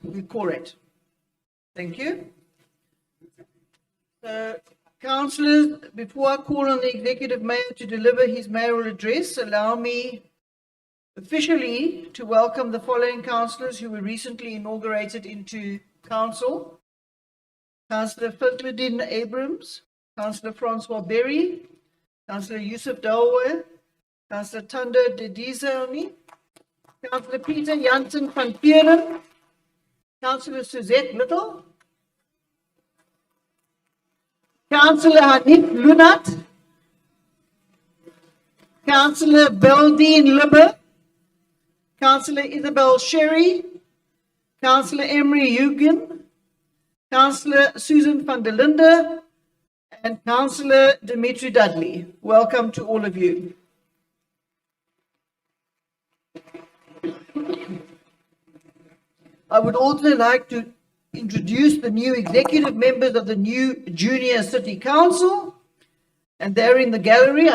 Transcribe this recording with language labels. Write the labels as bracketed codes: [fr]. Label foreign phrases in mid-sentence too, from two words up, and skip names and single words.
[en] We call it. Thank you. So, councillors, before I call on the Executive Mayor to deliver his mayoral address, allow me officially to welcome the following councillors who were recently inaugurated into council. Councillor Fadluddin Abrams, Councillor Francois Berry, Councillor Yusuf Dalwe, Councillor Thando Dedizani, Councillor Peter Jansen van Peeren, Councillor Suzette Little, Councillor Hanif Lunat, Councillor Beldine Libber, Councillor Isabel Sherry, Councillor Emery Hugen, Councillor Susan van der Linde, and Councillor Dimitri Dudley. Welcome to all of you. I would also like to introduce the new executive members of the new Junior City Council, and they're in the gallery.